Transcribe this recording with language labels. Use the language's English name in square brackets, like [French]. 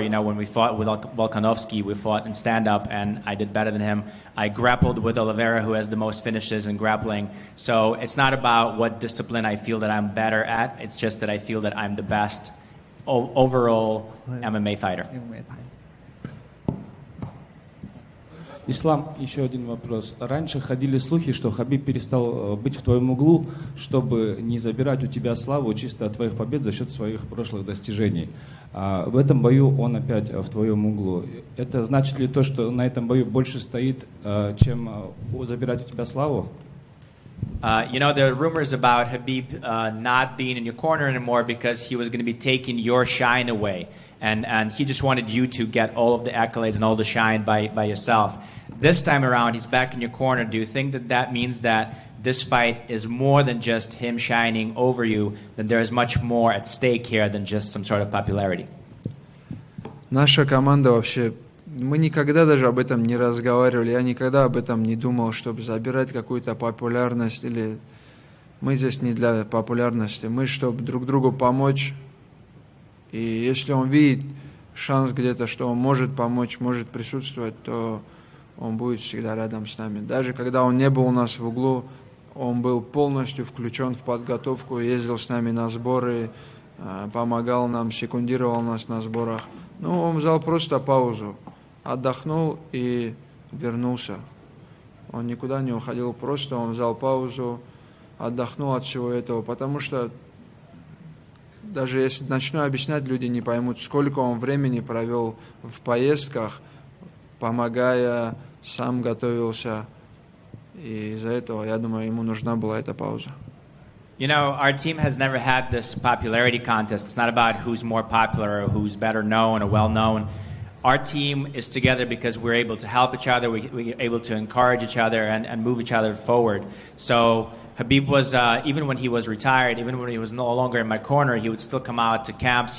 [English] You know, when we fought with Volkanovski, we fought in stand-up, and I did better than him. I grappled with Oliveira, who has the most finishes in grappling. So it's not about what discipline I feel that I'm better at. It's just that I feel that I'm the best overall MMA fighter. [Russian] Ислам, еще один вопрос. Раньше ходили слухи, что Хабиб перестал быть в твоем углу, чтобы не забирать у тебя славу чисто от твоих побед за счет своих прошлых достижений. В этом бою он опять в твоем углу. Это значит ли то, что на этом бою больше стоит, чем забирать у тебя славу? [English] You know, there are rumors about Khabib not being in your corner anymore because he was going to be taking your shine away. And he just wanted you to get all of the accolades and all the shine by yourself. This time around, he's back in your corner. Do you think that that means that this fight is more than just him shining over you, that there is much more at stake here than just some sort of popularity? [Russian] Наша команда вообще Мы никогда даже об этом не разговаривали, я никогда об этом не думал, чтобы забирать какую-то популярность, или мы здесь не для популярности, мы чтобы друг другу помочь. И если он видит шанс где-то, что он может помочь, может присутствовать, то он будет всегда рядом с нами. Даже когда он не был у нас в углу, он был полностью включен в подготовку, ездил с нами на сборы, помогал нам, секундировал нас на сборах. Ну, он взял просто паузу, отдохнул и вернулся. Он никуда не уходил, просто он взял паузу, отдохнул от всего этого, потому что даже если начну объяснять, люди не поймут, сколько он времени провел в поездках, помогая, сам готовился. И из-за этого, я думаю, ему нужна была эта пауза. [English] You know, our team has never had this popularity contest. It's not about who's more popular or who's better known or well known. Our team is together because we're able to help each other, we're able to encourage each other and move each other forward. So Khabib was, even when he was retired, even when he was no longer in my corner, he would still come out to camps.